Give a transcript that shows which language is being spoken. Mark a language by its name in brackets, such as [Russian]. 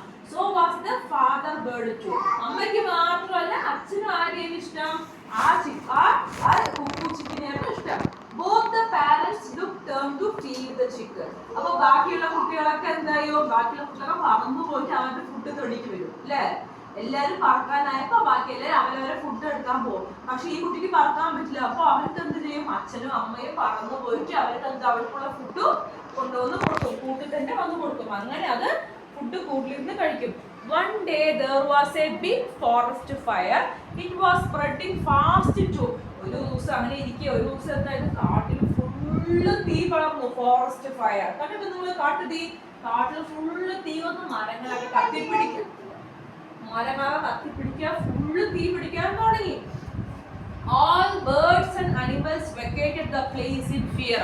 [English] So was the father bird too. [Malayalam] അമ്മയ്ക്ക് മാത്രമല്ല അച്ഛനും ആരെയും ഇഷ്ടം? ആ കുക്കു ചിക്കിനെയായിരുന്നു ഇഷ്ടം. [English] Both the parents looked turned to feed the chicken. [Malayalam] അപ്പൊ ബാക്കിയുള്ള കുട്ടികളൊക്കെ എന്തായോ? ബാക്കിയുള്ള കുട്ടികളൊക്കെ പറന്നു പോയിട്ട് അവരുടെ ഫുഡ് തൊടിക്ക് വരും അല്ലേ? എല്ലാരും പറക്കാനായപ്പോ ബാക്കി എല്ലാവരും അവരവരെ ഫുഡ് എടുക്കാൻ പോകും. പക്ഷെ ഈ കുട്ടിക്ക് പറക്കാൻ പറ്റില്ല. അപ്പൊ അവർക്ക് എന്ത് ചെയ്യും? അച്ഛനും അമ്മയും പറന്നു പോയിട്ട് അവർക്ക് എന്താ അവർക്കുള്ള ഫുഡ് കൊണ്ടുവന്ന് കൊടുക്കും. കൂട്ടിൽ തന്നെ വന്ന് കൊടുക്കും. അങ്ങനെ അത് ഫുഡ് കൂട്ടിലിരുന്ന് കഴിക്കും. [English] One day there was a big forest fire. It was spreading fast too. [Malayalam] ഒരു ദിവസം അങ്ങനെ ഇരിക്കുക. ഒരു ദിവസം എന്തായാലും കാട്ടിൽ ഫുള്ള് തീ പടർന്നു. ഫോറസ്റ്റ് ഫയർ കണ്ടിട്ട് നിങ്ങൾ? കാട്ടുതീ. കാട്ടിൽ ഫുള്ള് തീ വന്ന് മരങ്ങളൊക്കെ കത്തിപ്പിടിക്കും. മരങ്ങളൊക്കെ കത്തിപ്പിടിക്കുക, ഫുള്ള് തീ പിടിക്കാൻ തുടങ്ങി. [English] All birds and animals vacated the place in fear.